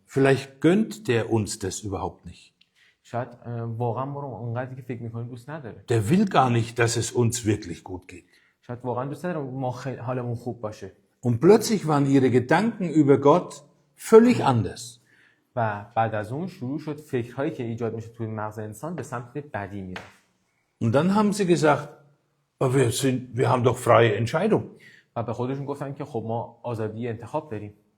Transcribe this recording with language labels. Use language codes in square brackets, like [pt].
[de] Vielleicht gönnt der uns das überhaupt nicht. [fa] شاید واقعا ما رو اونقدری که فکر میکنیم دوست نداره. [de] Der will gar nicht, dass es uns wirklich gut geht. [fa] شاید واقعا دوست نداره ما حالمون خوب باشه. [de] Und plötzlich waren ihre Gedanken über Gott völlig anders. [fa] و بعد از اون شروع شد فکرهایی که ایجاد میشه توی مغز انسان به سمت بدی میره. [de] Und dann haben sie gesagt, wir haben doch freie Entscheidung. [fa] و به خودشون گفتن که خب ما آزادی انتخاب داریم.